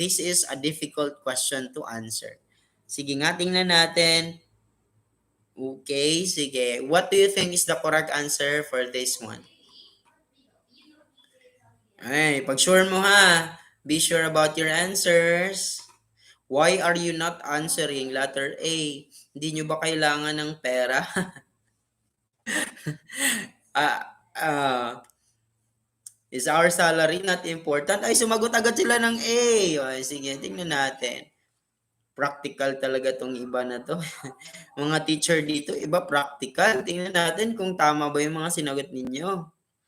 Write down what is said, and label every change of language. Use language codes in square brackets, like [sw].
[en] This is a difficult question to answer. [tl] Sige nga, tingnan natin. [en] Okay, sige. What do you think is the correct answer for this one? [tl] Ay, pag sure mo ha. [en] Be sure about your answers. Why are you not answering letter A? [tl] Hindi nyo ba kailangan ng pera? [en] ah, ah, is our salary not important? [tl] Ay, sumagot agad sila ng A. Ay, sige, tingnan natin. Practical talaga tong iba na to. Mga teacher dito, iba practical. Tingnan natin kung tama ba yung mga sinagot ninyo.